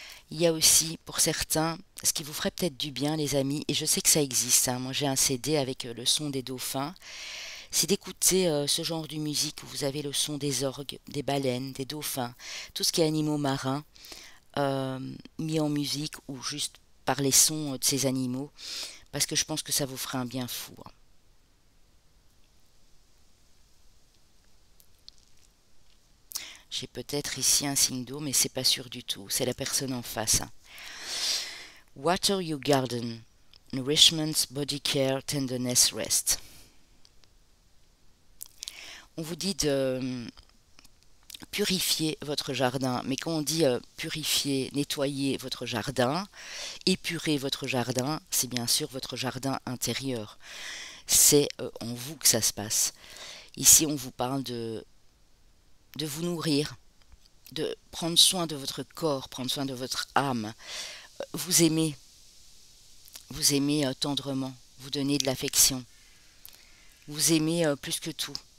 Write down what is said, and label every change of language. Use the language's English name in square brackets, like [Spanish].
[French] Il y a aussi, pour certains, ce qui vous ferait peut-être du bien, les amis, et je sais que ça existe, hein. Moi j'ai un CD avec le son des dauphins, c'est d'écouter ce genre de musique où vous avez le son des orgues, des baleines, des dauphins, tout ce qui est animaux marins, mis en musique ou juste par les sons de ces animaux, parce que je pense que ça vous fera un bien fou, hein. J'ai peut-être ici un signe d'eau, mais c'est pas sûr du tout. C'est la personne en face, hein. [English] Water your garden. Nourishment, body care, tenderness, rest. [French] On vous dit de purifier votre jardin. Mais quand on dit purifier, nettoyer votre jardin, épurer votre jardin, c'est bien sûr votre jardin intérieur. C'est en vous que ça se passe. Ici, on vous parle de vous nourrir, de prendre soin de votre corps, prendre soin de votre âme, vous aimer tendrement, vous donner de l'affection, vous aimer plus que tout.